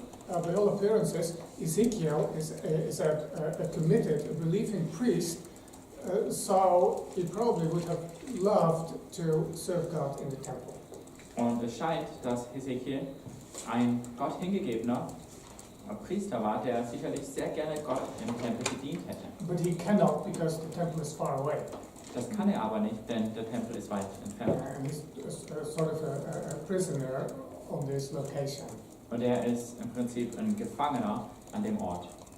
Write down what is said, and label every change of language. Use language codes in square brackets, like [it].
[en] By all appearances, Ezekiel is a committed, a believing priest, so he probably would have loved to serve God in the temple. [de] Und es scheint, dass Hesekiel ein Gott hingegebener Priester war, der sicherlich sehr gerne Gott im Tempel gedient hätte. [en] But he cannot because the temple is far away. [de] Das kann er aber nicht, denn der Tempel ist weit entfernt. [en] And he's sort of a prisoner on this location. [de] Und er ist im Prinzip ein Gefangener an dem Ort.